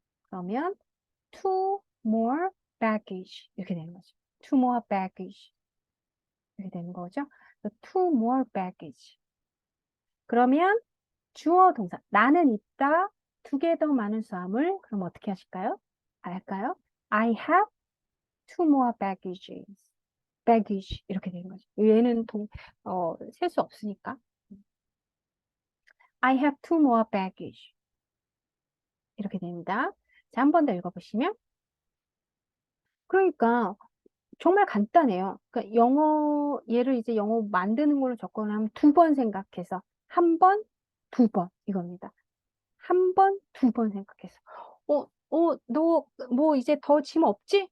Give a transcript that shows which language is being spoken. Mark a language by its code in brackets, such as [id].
[ko] 그러면 [en] two more baggage [ko] 이렇게 되는 거죠. [en] two more baggage [ko] 이렇게 되는 거죠. [en] two more baggage. [ko] 그러면 주어 동사 나는 있다 2개 더 많은 수화물 그럼 어떻게 하실까요? 할까요? [en] I have two more baggages. [ko] baggage 이렇게 되는 거죠. 얘는 셀 수 없으니까. [en] I have two more baggage [ko] 이렇게 됩니다. 자, 한 번 더 읽어보시면 그러니까 정말 간단해요. 그러니까 얘를 이제 영어 만드는 걸로 접근하면 2번 생각해서 한 번, 2번 이겁니다. 한 번, 2번 생각해서 너 뭐 이제 더 짐 없지?